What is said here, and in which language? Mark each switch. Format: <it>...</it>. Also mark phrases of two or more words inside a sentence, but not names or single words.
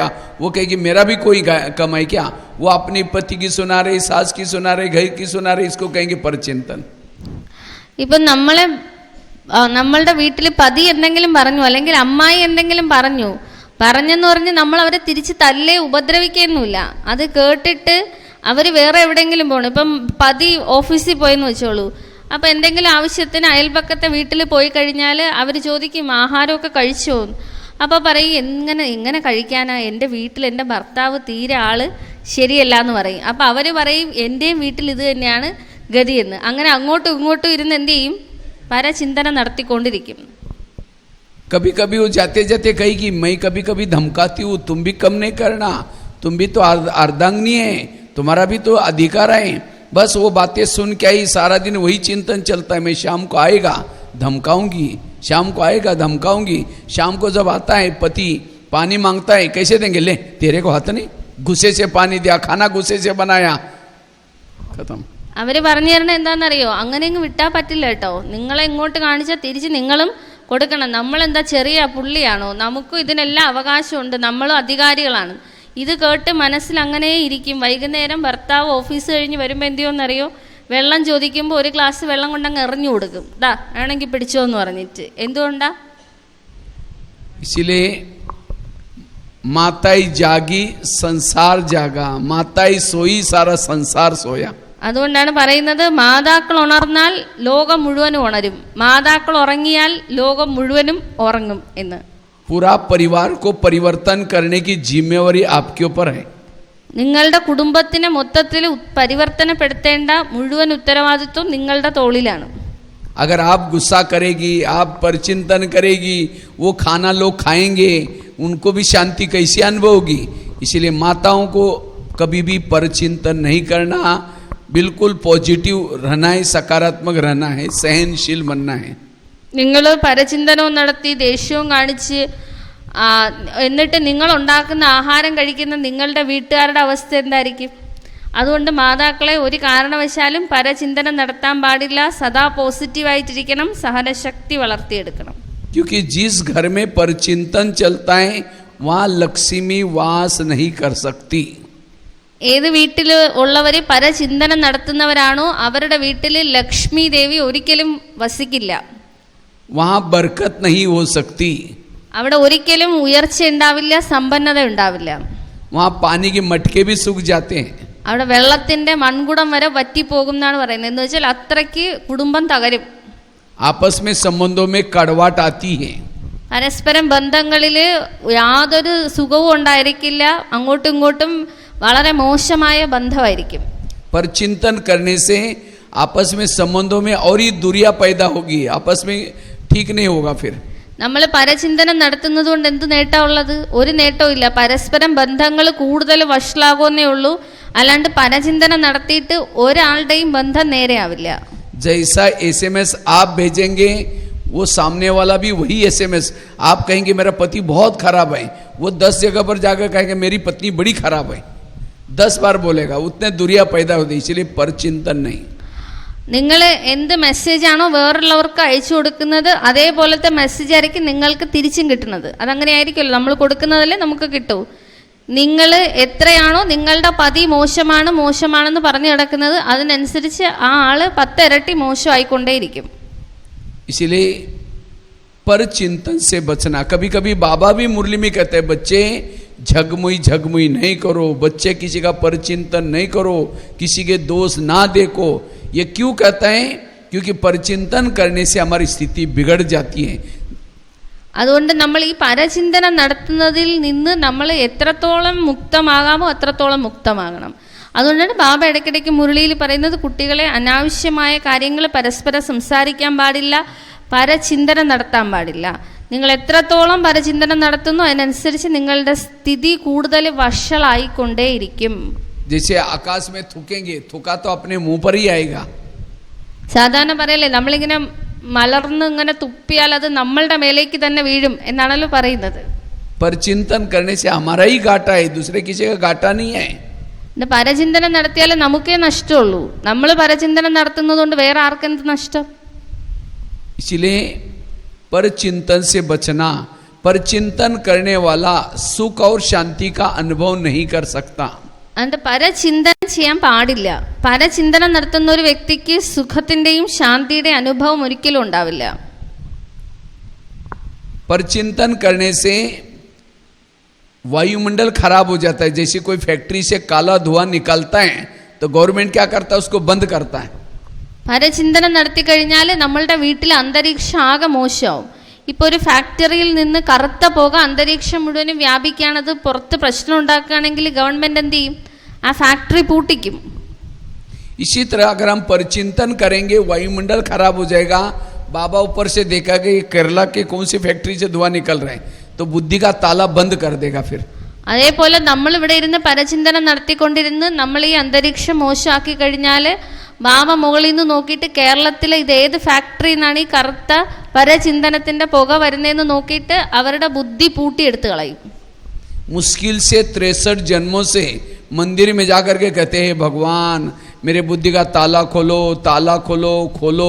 <hi>वो कहेगी मेरा भी कोई कमाई क्या. वो अपने पति की सुना रहे, सास की सुना रहे, घर की सुना रहे. इसको कहेंगे परचिंतन.</hi> <ml>ഇപ്പം നമ്മളുടെ വീട്ടിൽ പതി എന്തെങ്കിലും പറഞ്ഞു, അല്ലെങ്കിൽ അമ്മായി എന്തെങ്കിലും പറഞ്ഞെന്ന് പറഞ്ഞ് നമ്മൾ അവരെ തിരിച്ച് തല്ലേ ഉപദ്രവിക്കൊന്നുമില്ല. അത് കേട്ടിട്ട് അവർ വേറെ എവിടെയെങ്കിലും പോകണം. ഇപ്പം പതി ഓഫീസിൽ പോയെന്ന് വെച്ചോളൂ. അപ്പം എന്തെങ്കിലും ആവശ്യത്തിന് അയൽപക്കത്തെ വീട്ടിൽ പോയി കഴിഞ്ഞാൽ അവർ ചോദിക്കും ആഹാരമൊക്കെ കഴിച്ചോ. അപ്പോൾ പറയും എങ്ങനെ കഴിക്കാനാ, എൻ്റെ വീട്ടിൽ എൻ്റെ ഭർത്താവ് തീരെ ആള് ശരിയല്ല എന്ന് പറയും. അപ്പം അവർ പറയും എൻ്റെയും വീട്ടിൽ ഇത് തന്നെയാണ് ഗതിയെന്ന്. അങ്ങനെ അങ്ങോട്ടും ഇങ്ങോട്ടും ഇരുന്ന് എന്ത് ചെയ്യും? പരചിന്തനം നടത്തിക്കൊണ്ടിരിക്കും.</ml> <hi>कभी कभी वो जाते जाते कहेगी मैं कभी कभी धमकाती हूँ, तुम भी कम नहीं करना, तुम भी तो अर्धांगिनी है, तुम्हारा भी तो अधिकार है. बस वो बातें सुन के आई, सारा दिन वही चिंतन चलता है. मैं शाम को आएगा धमकाऊंगी, शाम को आएगा धमकाऊंगी. शाम को जब आता है पति पानी मांगता है, कैसे देंगे? ले तेरे को हाथ नहीं, गुस्से से पानी दिया, खाना गुस्से से बनाया, खत्म.</hi> <ml>അവർ പറഞ്ഞു തരണ എന്താണെന്നറിയോ? അങ്ങനെ അങ്ങ് വിട്ടാൽ പറ്റില്ല കേട്ടോ. നിങ്ങളെ ഇങ്ങോട്ട് കാണിച്ചാൽ തിരിച്ച് നിങ്ങളും കൊടുക്കണം. നമ്മളെന്താ ചെറിയ പുള്ളിയാണോ? നമുക്കും ഇതിനെല്ലാം അവകാശമുണ്ട്, നമ്മളും അധികാരികളാണ്. ഇത് കേട്ട് മനസ്സിൽ അങ്ങനെ ഇരിക്കും. വൈകുന്നേരം ഭർത്താവ് ഓഫീസ് കഴിഞ്ഞ് വരുമ്പോൾ എന്ത് ചെയ്യുമെന്നറിയോ? വെള്ളം ചോദിക്കുമ്പോൾ ഒരു ഗ്ലാസ് വെള്ളം കൊണ്ടങ്ങ് എറിഞ്ഞു കൊടുക്കും. ദാ വേണമെങ്കിൽ പിടിച്ചോ എന്ന് പറഞ്ഞിട്ട്. എന്തുകൊണ്ടാ?</ml> <hi>इसलिए माताई जागी संसार जागा, माताई सोई सारा संसार सोया.</hi> <ml>അതുകൊണ്ടാണ് പറയുന്നത് മാതാക്കൾ ഉണർന്നാൽ ലോകം മുഴുവനും ഉണരും, മാതാക്കൾ ഉറങ്ങിയാൽ ലോകം മുഴുവനും ഉറങ്ങും എന്ന്.</ml> <hi>पूरा परिवार को परिवर्तन करने की जिम्मेवारी आपके ऊपर है.</hi> <ml>നിങ്ങളുടെ കുടുംബത്തിനെ മൊത്തത്തിൽ പരിവർത്തനപ്പെടുത്തേണ്ട മുഴുവൻ ഉത്തരവാദിത്വം നിങ്ങളുടെ തോളിലാണ്.</ml> <hi>अगर आप गुस्सा करेगी, आप परचिंतन करेगी, वो खाना लोग खाएंगे, उनको भी शांति कैसी अनुभव होगी। इसलिए माताओं को कभी भी परचिंतन नहीं करना, बिल्कुल पॉजिटिव रहना है, सकारात्मक रहना है, सहनशील बनना है।</hi> <ml>നിങ്ങൾ പരചിന്തനവും നടത്തി ദേഷ്യവും കാണിച്ച് എന്നിട്ട് നിങ്ങൾ ഉണ്ടാക്കുന്ന ആഹാരം കഴിക്കുന്ന നിങ്ങളുടെ വീട്ടുകാരുടെ അവസ്ഥ എന്തായിരിക്കും? അതുകൊണ്ട് മാതാക്കളെ ഒരു കാരണവശാലും പരചിന്തനം നടത്താൻ പാടില്ല, സദാ പോസിറ്റീവായിട്ടിരിക്കണം, സഹനശക്തി വളർത്തിയെടുക്കണം.</ml> <hi>क्योंकि जिस घर में परचिंतन चलता है वहाँ लक्ष्मी वास नहीं कर सकती.</hi> <ml>ഏത് വീട്ടിൽ ഉള്ളവർ പരചിന്തനം നടത്തുന്നവരാണോ അവരുടെ വീട്ടിൽ ലക്ഷ്മി ദേവി ഒരിക്കലും വസിക്കില്ല.</ml> <hi>वहाँ बरकत नहीं हो सकती.</hi> <ml>അവിടെ ഒരിക്കലും ഉയർച്ച ഉണ്ടാവില്ല, സമ്പന്നത ഉണ്ടാവില്ല.</ml> <hi>वहाँ पानी के मटके भी सूख जाते हैं.</hi> <ml>അവിടെ വെള്ളത്തിന്റെ മൺകുടം വരെ വറ്റിപ്പോകും എന്നാണ് പറയുന്നത്. എന്ന് വെച്ചാൽ അത്രയ്ക്ക് കുടുംബം തകരും.</ml> <hi>आपस में संबंधों में कड़वाट आती है.</hi> <ml>പരസ്പരം ബന്ധങ്ങളിൽ യാതൊരു സുഖവും ഉണ്ടായിരിക്കില്ല, അങ്ങോട്ടും ഇങ്ങോട്ടും വളരെ മോശമായ ബന്ധമായിരിക്കും.</ml> <hi>परचिंतन करने से आपस में संबंधों में और ही दूरियां पैदा होगी, आपस में ठीक नहीं होगा. फिर</hi> <ml>നമ്മൾ പരചിന്തനം നടത്തുന്നത് കൊണ്ട് എന്ത് നേട്ടമുള്ളത്? ഒരു നേട്ടവും ഇല്ല. പരസ്പരം ബന്ധങ്ങൾ കൂടുതൽ വഷളാകുന്നേ ഉള്ളൂ. അല്ലാണ്ട് പരചിന്തനം നടത്തിയിട്ട് ഒരാളുടെയും ബന്ധം നേരെയാവില്ല.</ml> <hi>जैसा एसएमएस आप भेजेंगे वो सामने वाला भी वही एसएमएस. आप कहेंगे मेरा पति बहुत खराब है, वो 10 जगह पर जाकर कहेंगे मेरी पत्नी बड़ी खराब है, 10 बार बोलेगा. उतने दूरियां पैदा होती. इसलिए परचिंतन नहीं.</hi> <ml>നിങ്ങൾ എന്ത് മെസ്സേജാണോ വേറുള്ളവർക്ക് അയച്ചു കൊടുക്കുന്നത് അതേപോലത്തെ മെസ്സേജ് ആയിരിക്കും നിങ്ങൾക്ക് തിരിച്ചും കിട്ടുന്നത്. അതങ്ങനെ ആയിരിക്കുമല്ലോ, നമ്മൾ കൊടുക്കുന്നതല്ലേ നമുക്ക് കിട്ടൂ. നിങ്ങൾ എത്രയാണോ നിങ്ങളുടെ പതി മോശമാണെന്ന് പറഞ്ഞു കിടക്കുന്നത് അതിനനുസരിച്ച് ആ ആള് 10 ഇരട്ടി മോശമായിക്കൊണ്ടേയിരിക്കും.</ml> <hi>इसलिए परचिंतन से बचना. कभी कभी बाबा भी मुरली में कहते हैं बच्चे झगमुई नहीं करो, बच्चे किसी का परचिंतन नहीं करो, किसी के दोष ना देखो. ये क्यों कहता है? क्योंकि परचिंतन करने से हमारी स्थिति बिगड़ जाती है.</hi> <ml>അതുകൊണ്ട് നമ്മൾ ഈ പരചിന്തനം നടത്തുന്നതിൽ നിന്ന് നമ്മൾ എത്രത്തോളം മുക്തമാകാമോ അത്രത്തോളം മുക്തമാകണം. അതുകൊണ്ടാണ് ബാബ ഇടയ്ക്കിടയ്ക്ക് മുരളിയിൽ പറയുന്നത് കുട്ടികളെ അനാവശ്യമായ കാര്യങ്ങൾ പരസ്പരം സംസാരിക്കാൻ പാടില്ല, പരചിന്തനം നടത്താൻ പാടില്ല. നിങ്ങൾ എത്രത്തോളം പരചിന്തനം നടത്തുന്നു അതിനനുസരിച്ച് നിങ്ങളുടെ സ്ഥിതി കൂടുതൽ വഷളായിക്കൊണ്ടേയിരിക്കും.</ml> <hi>जैसे आकाश में थूकेंगे, थूका तो अपने मुंह पर ही आएगा.</hi> <ml>സാധാരണ പറയല്ലേ, നമ്മളിങ്ങനെ മലർന്ന് ഇങ്ങനെ തുപ്പിയാൽ അത് നമ്മളുടെ മേലേക്ക് തന്നെ വീഴും എന്നാണല്ലോ പറയുന്നത്.</ml> <hi>परचिंतन करने से हमारा ही घाटा है, दूसरे किसी का घाटा नहीं है.</hi> <ml>പരചിന്തനം നടത്തിയാലേ നമുക്കേ നഷ്ടമുള്ളൂ. നമ്മൾ പരചിന്തനം നടത്തുന്നത് കൊണ്ട് വേറെ ആർക്കെന്ത് നഷ്ടം?</ml> <hi>इसलिए परचिंतन से बचना. परचिंतन करने वाला सुख और शांति का अनुभव नहीं कर सकता.</hi> <ml>അതുകൊണ്ട് പരചിന്തനം ചെയ്യാൻ പാടില്ല. പരചിന്തനം നടത്തുന്ന ഒരു വ്യക്തിക്ക് സുഖത്തിന്റെയും ശാന്തിയുടെയും അനുഭവം ഒരിക്കലും ഉണ്ടാവില്ല.</ml> <hi>परचिंतन करने से वायुमंडल खराब हो जाता है. जैसे कोई फैक्ट्री से काला धुआं निकलता है तो गवर्नमेंट क्या करता है? उसको बंद करता है.</hi> <ml>പരചിന്തനം നടത്തി കഴിഞ്ഞാൽ നമ്മളുടെ വീട്ടിലെ അന്തരീക്ഷം ആകെ മോശമാവും. ഇപ്പോൾ ഒരു ഫാക്ടറിയിൽ നിന്ന് കറുത്ത പുക അന്തരീക്ഷം മുഴുവനും വ്യാപിക്കുകയാണത് പുറത്ത് പ്രശ്നം ഉണ്ടാക്കുകയാണെങ്കിൽ ഗവൺമെന്റ് എന്ത് ചെയ്യും? ആ ഫാക്ടറി പൂട്ടിക്കും.</ml> <hi>इसी तरह अगर हम परचिंतन करेंगे वायुमंडल खराब हो जाएगा. बाबा ऊपर से देखा कि केरला के कौन सी फैक्ट्री से धुआं निकल रहे हैं तो बुद्धि का ताला बंद कर देगा. फिर</hi> <ml>അതേപോലെ നമ്മൾ ഇവിടെ ഇരുന്ന് പരചിന്തനം നടത്തിക്കൊണ്ടിരുന്ന് നമ്മൾ ഈ അന്തരീക്ഷം മോശമാക്കി കഴിഞ്ഞാൽ ബാബ മുകളിൽ നിന്ന് നോക്കിയിട്ട് കേരളത്തിലെ ഇത് ഏത് ഫാക്ടറിയിൽ നിന്നാണ് ഈ കറുത്ത പരചിന്തനത്തിന്റെ പുക വരുന്നതെന്ന് നോക്കിയിട്ട് അവരുടെ ബുദ്ധി പൂട്ടിയെടുത്ത് കളയും.</ml> <hi>मुश्किल से 63 जन्मों से मंदिर में जाकर के कहते हैं भगवान मेरे बुद्धि का ताला खोलो, ताला खोलो, खोलो.</hi>